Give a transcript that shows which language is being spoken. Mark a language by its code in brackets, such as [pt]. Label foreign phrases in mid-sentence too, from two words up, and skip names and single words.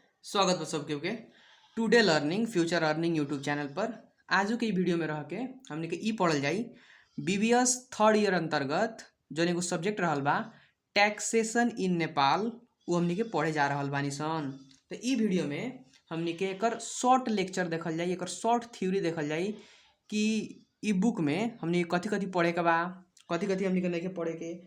[bho] स्वागत बा सबके के टुडे लर्निंग फ्यूचर अर्निंग यूट्यूब चैनल पर। आजू के वीडियो में रह के हमने के ई पढ़ल जाई बीबीएस [en] third year [bho] अंतर्गत जौन एगो सब्जेक्ट रहल बा [en] Taxation in Nepal, [bho] वो हमने के पढ़े जा रहल बानी सन। तो ई वीडियो में हमने के एकर [en] short lecture [bho] देखल जाई, एकर [en] short theory [bho] देखल जाई कि ई बुक में हमने कथी कथी पढ़े के बा, कथी कथी हमने के नहीं के पढ़े के।